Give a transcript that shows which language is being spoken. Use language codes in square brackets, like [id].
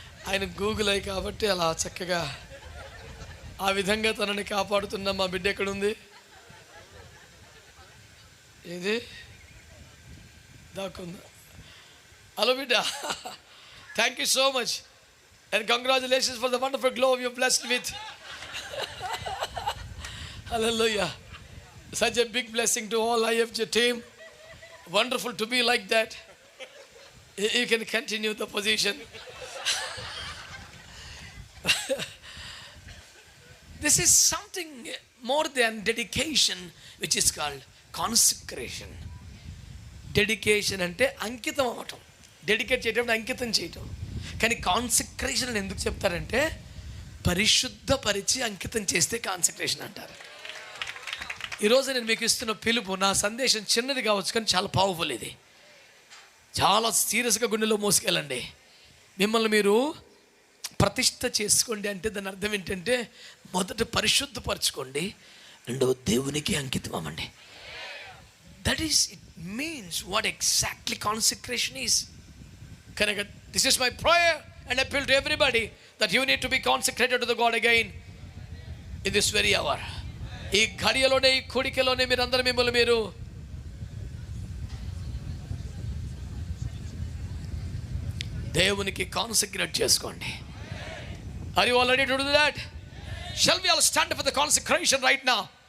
[te] ఆయన గూగుల్ అయి కాబట్టి అలా చక్కగా ఆ విధంగా తనని కాపాడుతున్న మా బిడ్డ ఎక్కడుంది? ఏది దాక్కుందా? హలో బిడ్డ, [en] Thank you so much and congratulations for the wonderful glow you blessed with. Hallelujah. Such a big blessing to all IFJ team. Wonderful to be like that. You can continue the position. This is something more than dedication, which is called consecration. [te] Dedication అంటే అంకితం అవ్వటం. Dedicate చేయటం అంకితం చేయటం. కానీ consecration అని ఎందుకు చెప్తారంటే పరిశుద్ధపరిచి అంకితం చేస్తే కాన్సక్రేషన్ అంటారు. ఈరోజు నేను మీకు ఇస్తున్న పిలుపు, నా సందేశం చిన్నది కావచ్చు కానీ చాలా పవర్ఫుల్. ఇది చాలా సీరియస్గా గుండెలో మోసుకెళ్ళండి. మిమ్మల్ని మీరు ప్రతిష్ఠ చేసుకోండి అంటే దాని అర్థం ఏంటంటే మొదట పరిశుద్ధపరచుకోండి, రెండవ దేవునికి అంకితం అవ్వండి. [en] That is it means what exactly consecration is. [te] కనుక [en] This is my prayer and appeal to everybody that you need to be consecrated to the God again in this very hour. [te] ఈ ఘడియలోనే, ఈ కోడికలోనే మీరందరూ మిమ్మల్ని మీరు దేవునికి కాన్సక్రేట్ చేసుకోండి. [en] Are you all ready to do that? Shall we all stand for the consecration right now?